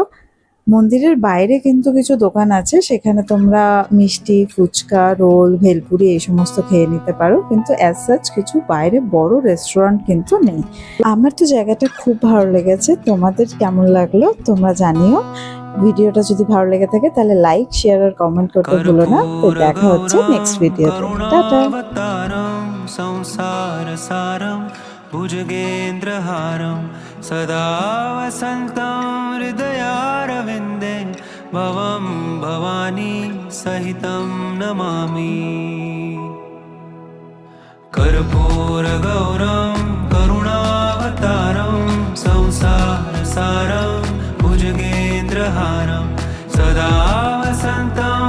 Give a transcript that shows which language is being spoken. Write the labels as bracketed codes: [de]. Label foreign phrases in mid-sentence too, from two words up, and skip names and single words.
[bn] মন্দিরের বাইরে কিন্তু কিছু দোকান আছে, সেখানে তোমরা মিষ্টি, ফুচকা, রোল, ভেলপুরি এই সমস্ত খেয়ে নিতে পারো, কিন্তু [en] as such [bn] কিছু বাইরে বড় রেস্টুরেন্ট কিন্তু নেই। আমার তো জায়গাটা খুব ভালো লেগেছে। তোমাদের কেমন লাগলো তোমরা জানিও। ভিডিওটা যদি ভালো লেগে থাকে তাহলে লাইক, শেয়ার আর কমেন্ট করতে ভুলো না। তো দেখা হচ্ছে নেক্সট ভিডিওতে। টাটা। [sa] करुणावतारं संसारसारं भुजगेन्द्रहारं सदा वसन्तं हृदयारविन्दे भवं भवानी सहितं नमामि कर्पूरगौरं करुणावतारं संसारसारं भुजगेन्द्रहारं सदा वसन्तं